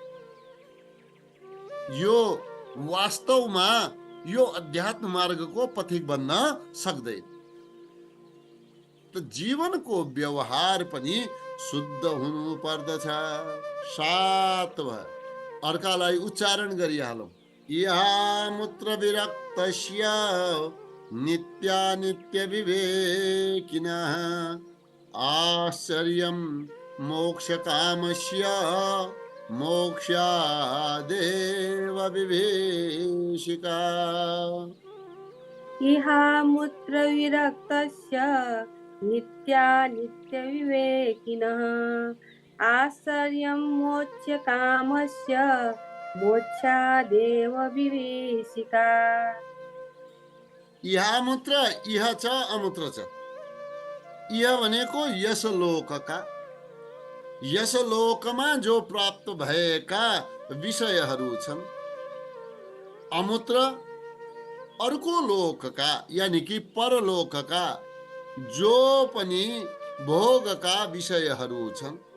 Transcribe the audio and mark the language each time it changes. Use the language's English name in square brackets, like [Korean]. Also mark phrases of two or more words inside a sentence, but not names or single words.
[Nepali] यो वास्तवमा यो अध्यात्म मार्गको पथिक बन्न सक्दैन। त जीवनको व्यवहार पनि शुद्ध हुनु पर्दछ। सात भयो। अर्कालाई उच्चारण गरिहालौँ। [Sanskrit] इहामुत्र विरक्तस्य नित्यानित्य विवेकिनः आश्चर्यं मोक्षकामस्य मोक्षादेव विभीषिका। इहामुत्र विरक्तस्य नित्यानित्यविवेकिनः आश्चर्यं मोक्षकामस्य मोक्षादेव विभीषिका। [Nepali] इहामुत्र, इह छ अमुत्र छ। इह भनेको यस लोकका, यस लोकमा जो प्राप्त भएका विषयहरू छन्। अमुत्र अर्को लोकका [Hindi] यानि कि [Nepali] परलोकका जो पनि भोगका विषयहरू छन्।